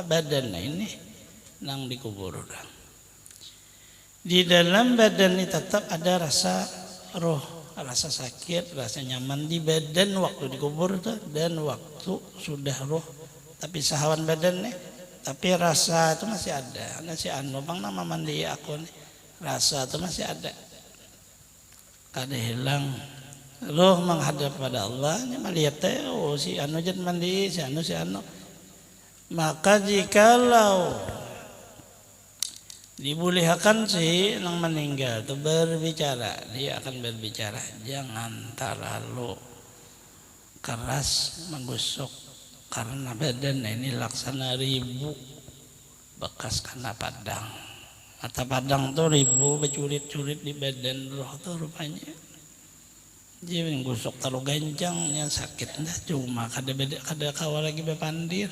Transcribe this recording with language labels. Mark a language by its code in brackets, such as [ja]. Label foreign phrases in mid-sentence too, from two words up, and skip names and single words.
[bjn] Badan ini nang dikubur orang. Di dalam badan ini tetap ada rasa roh, rasa sakit, rasa nyaman di badan waktu dikubur tuh, dan waktu sudah roh tapi sahawan badan nih, tapi rasa itu masih ada. Nasi anu bang nama mandi aku nih, rasa itu masih ada, kada hilang. Roh menghadap pada Allah, ini melihat oh si anu jen mandi, si anu. Maka jikalau dibolehkan sih nang meninggal itu berbicara, dia akan berbicara. Jangan terlalu keras menggusuk, karena badan ini laksana ribu bekas kena padang. Mata padang tuh ribu bercurit-curit di badan roh tuh rupanya. Dia menggusuk terlalu gancangnya sakit dah, cuma kada kawal lagi bepandir.